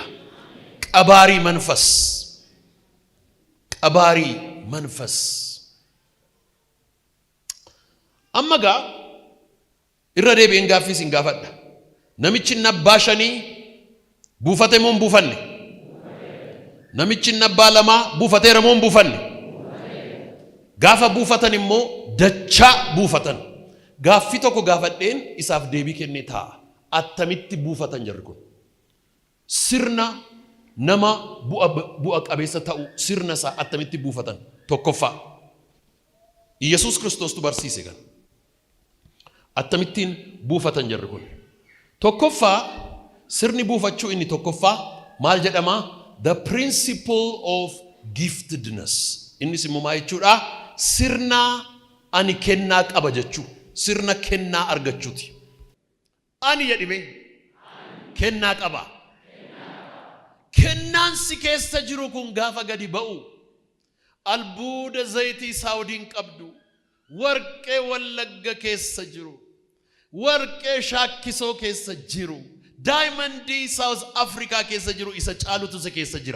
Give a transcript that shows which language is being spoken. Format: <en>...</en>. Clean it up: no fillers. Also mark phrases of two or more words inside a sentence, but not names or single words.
<am>ቀባሪ መንፈስ ቀባሪ መንፈስ አመጋ</am> <om>irra deebi'een gaaffii sin gaafadha. Namichi nabbaa shanii buufate moo buufanne? Namichi nabbaa lamaa buufateera moo buufanne? Gaafa buufatan immoo dachaa buufatan. Gaaffii tokko gaafadheen isaaf deebii kennee taa'a. Attamitti buufatan jarri kun? Sirna nama bu'a qabeessa ta'u sirna isaa attamitti buufatan? Tokkoffaa Yesuus Kiristoos tu barsiise kan attamittiin buufatan jarri kun. Tokkoffaa sirni buufachuu inni tokkoffaa maal jedhama?</om> <en>The principle of giftedness.</en> <om>Inni simmoo maal jechuudha? Sirna ani kennaa qaba jechuu. Sirna kennaa argachuuti. Ani jedhime kennaa qaba. Kennaan si keessa jiru kun gaafa gadi ba'u albuuda zayitii saawudiin qabdu warqee wallagga keessa jiru warqee shaakkisoo keessa jiru daayimandii South Africa keessa jiru isa caalutu se keessa jira.</om>